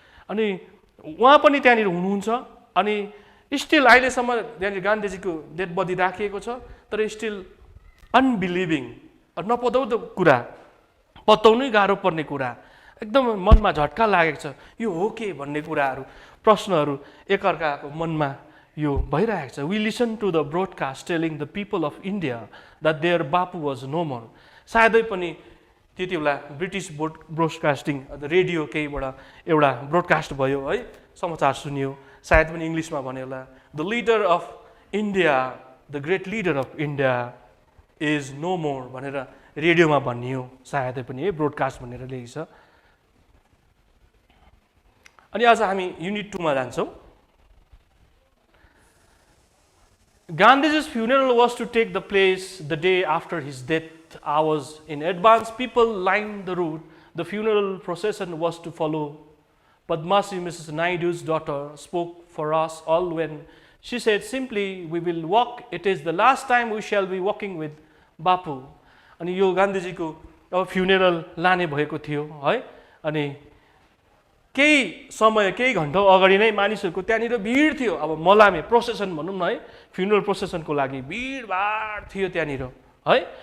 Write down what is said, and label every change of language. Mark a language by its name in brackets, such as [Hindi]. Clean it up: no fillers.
[Nepali] अनि उहाँ पनि त्यहाँनिर हुनुहुन्छ। अनि स्टिल अहिलेसम्म त्यहाँनिर गान्धीजीको डेड बडी राखिएको छ, तर [English] still unbelieving, [Nepali] नपत्याउँदो कुरा, पत्याउनै गाह्रो पर्ने कुरा, एकदम मनमा झट्का लागेको छ। यो हो के भन्ने कुराहरू, प्रश्नहरू एकअर्काको मनमा यो भइरहेको छ। [English] We listen to the broadcast telling the people of India that their Bapu was no more. [Nepali] सायदै पनि त्यति बेला ब्रिटिस ब्रोडकास्टिङ रेडियो केहीबाट एउटा ब्रोडकास्ट भयो है, समाचार सुनियो, सायद पनि इङ्ग्लिसमा भन्यो होला, [English] the leader of India, the great leader of India is no more [Nepali] भनेर रेडियोमा भनियो, सायदै पनि है ब्रोडकास्ट भनेर लेखेको छ। अनि आज हामी युनिट 2 मा जान्छौँ। [English] Gandhiji's funeral was to take the place the day after his death. Hours in advance, people lined the route. The funeral procession was to follow. Padmasi, Mrs. Naidu's daughter, spoke for us all when she said simply, "We will walk. It is the last time we shall be walking with Bapu." [Nepali] अनि यो गान्धीजीको अब funeral लाने भएको थियो है। अनि केही समय, केही घण्टा अगाडि नै मानिसहरूको त्यहाँनिर भिड थियो। अब मलामे प्रोसेसन भनौँ न है, फ्युनरल प्रोसेसनको लागि भिडभाड थियो त्यहाँनिर है।